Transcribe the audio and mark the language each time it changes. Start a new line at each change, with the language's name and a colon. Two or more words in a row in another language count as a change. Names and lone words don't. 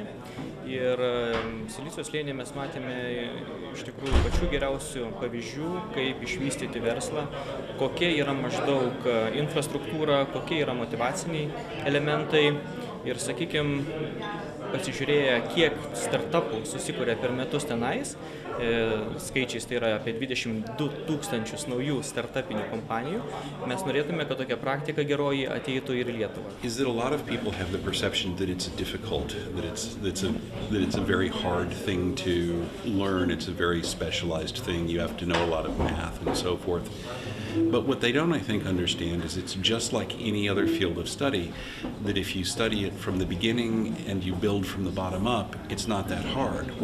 Lithuanian: Ir Silicio slėnį mes matėme iš tikrųjų pačių geriausių pavyzdžių, kaip išvystyti verslą, kokia yra maždaug infrastruktūra, kokie yra motyvaciniai elementai. Ir, sakykime, pasižiūrėję, kiek startupų susikuria per metus tenais, skaičiais tai yra apie 22 000 naujų startupinių kompanijų, mes norėtume, kad tokia praktika geroji ateitų ir į Lietuvą.
English: Is that a lot of people have the perception that it's difficult, that it's a very hard thing to learn, it's a very specialized thing, you have to know a lot of math and so forth. But what they don't, I think, understand is it's just like any other field of study, that if you study it from the beginning and you build from the bottom up, it's not that hard.